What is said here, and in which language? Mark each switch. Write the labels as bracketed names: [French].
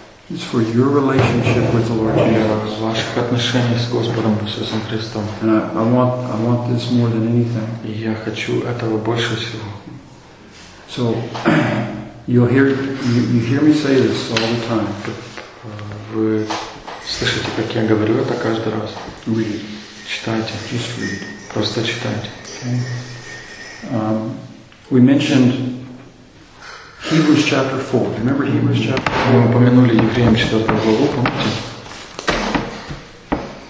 [English] It's for your relationship with the Lord Jesus. [Russian] Ваших отношений с Господом Иисусом Христом. [English] And I want this more than anything. [Russian] И я хочу этого больше всего. [English] So you hear me say this all the time. [Russian] Вы слышите, как я говорю это каждый раз. [English] Read. [Russian] Читайте. [English] Just read. [Russian] Просто читайте. [English] Okay. We mentioned Hebrews chapter 4. Remember Hebrews chapter 4? [Russian] Мы упомянули Евреям 4 главу, помните?